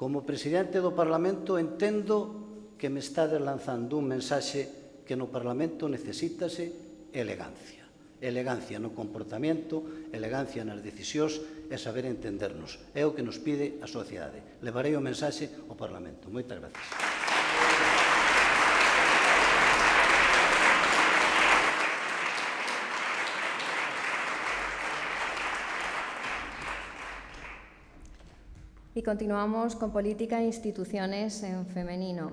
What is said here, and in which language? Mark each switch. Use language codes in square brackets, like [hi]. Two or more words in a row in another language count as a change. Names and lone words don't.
[gl] Como presidente do Parlamento entendo que me estades lanzando un mensaxe que no Parlamento necesítase elegancia. Elegancia no comportamento, elegancia nas decisións e saber entendernos. É o que nos pide a sociedade. Levarei o mensaxe ao Parlamento. Moitas gracias. [es] Y continuamos con política e instituciones en femenino.